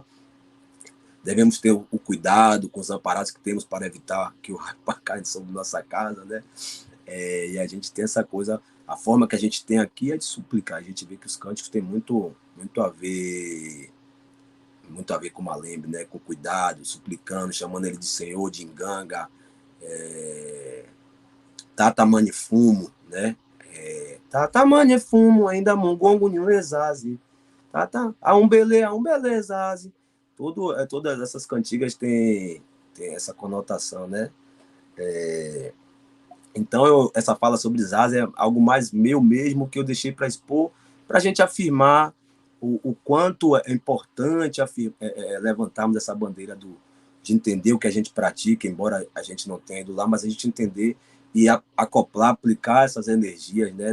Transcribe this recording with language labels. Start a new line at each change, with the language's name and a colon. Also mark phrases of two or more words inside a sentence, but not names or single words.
Portuguese: Devemos ter o cuidado com os amparados que temos para evitar que o raio caia sobre nossa casa, né? E a gente tem essa coisa, a forma que a gente tem aqui é de suplicar. A gente vê que os cânticos têm muito a ver com Malembe, né? Com cuidado, suplicando, chamando ele de Senhor, de Nganga, Tata Manifumo, né? Tata Manifumo, ainda Mongongo Nhuezazi, Tata Aumbele Zazi. Todas essas cantigas têm essa conotação, né? Então, essa fala sobre Zazi é algo mais meu mesmo, que eu deixei para expor, para a gente afirmar o quanto é importante levantarmos essa bandeira de entender o que a gente pratica, embora a gente não tenha ido lá, mas a gente entender e acoplar, aplicar essas energias, né?